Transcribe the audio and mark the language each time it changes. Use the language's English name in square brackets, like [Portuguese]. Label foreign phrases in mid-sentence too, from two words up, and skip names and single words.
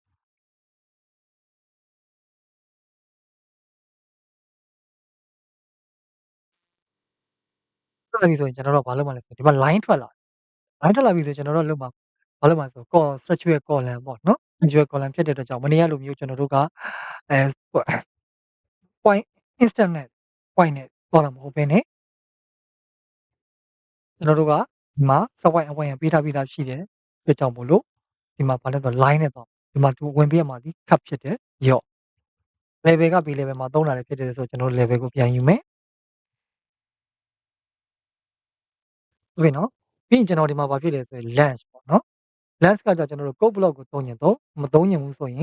[Burmese] ထွက်လာပြီဆိုရင်ကျွန်တော်တို့ဘာလုပ်မှာလဲဆိုဒီမှာ line ထွက်လာ line ထွက်လာပြီဆိုကျွန်တော်တို့လုပ်မှာဘာလုပ်မှာဆို [English] structural column [Burmese] ပေါ့နော် [English] structural column [Burmese] ဖြစ်တဲ့အတွက်ကြောင့်မနေ့ကလိုမျိုးကျွန်တော်တို့ကအဲ [English] point instant [Burmese] နဲ့ point နဲ့သွားတာမဟုတ်ဘဲနဲ့ ကျွန်တော်တို့ကဒီမှာ [English] subpoint and point [Burmese] ရပေးထားပြီးသားရှိတယ်အတွက်ကြောင့်မို့လို့ဒီမှာဘာလဲဆို line နဲ့သွားဒီမှာဝင်ပေးရမှာဒီ cut ဖြစ်တယ်ရော့ level က [English] B level [Burmese] မှာသုံးတာလည်းဖြစ်တယ်ဆိုကျွန်တော်တို့ level ကိုပြန်ယူမယ် ဟုတ်ပြီနော်ပြီးရင်ကျွန်တော်ဒီမှာဘာဖြစ်လဲဆိုရင် length ပေါ့နော် length ကကြကျွန်တော်တို့ [English] code block [Burmese] ကိုသုံးရင်သုံးမသုံးရင်ဘူးဆိုရင်